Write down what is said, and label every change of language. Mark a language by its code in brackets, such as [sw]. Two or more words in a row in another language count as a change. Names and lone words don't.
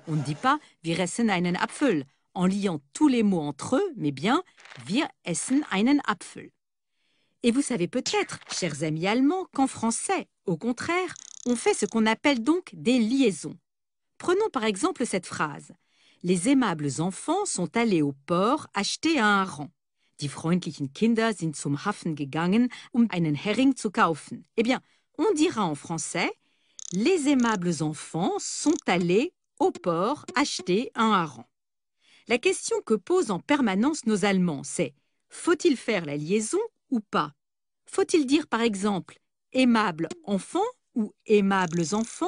[fr] On ne dit pas « [de] Wir essen einen Apfel [fr] » en liant tous les mots entre eux, mais bien « [de] Wir essen einen Apfel ». [fr] Et vous savez peut-être, chers amis allemands, qu'en français, au contraire, on fait ce qu'on appelle donc des liaisons. Prenons par exemple cette phrase. Les aimables enfants sont allés au port acheter un hareng. [de] Die freundlichen Kinder sind zum Hafen gegangen, einen Hering zu kaufen. [fr] Eh bien, on dira en français, les aimables enfants sont allés au port acheter un hareng. La question que posent en permanence nos Allemands, c'est faut-il faire la liaison ou pas? Faut-il dire par exemple aimables enfants ou aimables enfants?